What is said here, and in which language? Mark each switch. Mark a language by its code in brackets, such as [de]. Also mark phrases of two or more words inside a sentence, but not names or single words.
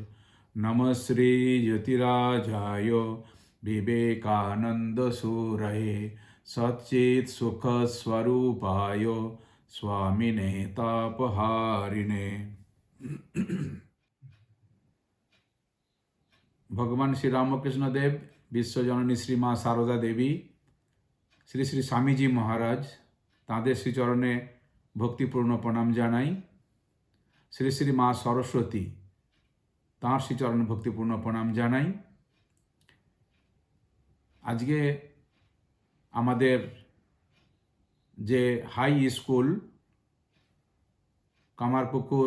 [sa] नमः श्रीयतिराजाय विवेकानन्दसूरये सच्चित्सुखस्वरूपाय स्वामिने तापहारिणे। [bn] भगवान श्री रामकृष्ण देव, विश्वजननी श्री माँ शारदा देवी, শ্রী শ্রী স্বামীজি মহারাজ, তাঁদের শ্রীচরণে ভক্তিপূর্ণ প্রণাম জানাই। শ্রী শ্রী মা সরস্বতী, তাঁর শ্রীচরণে ভক্তিপূর্ণ প্রণাম জানাই। আজকে আমাদের যে হাই স্কুল কামারপুকুর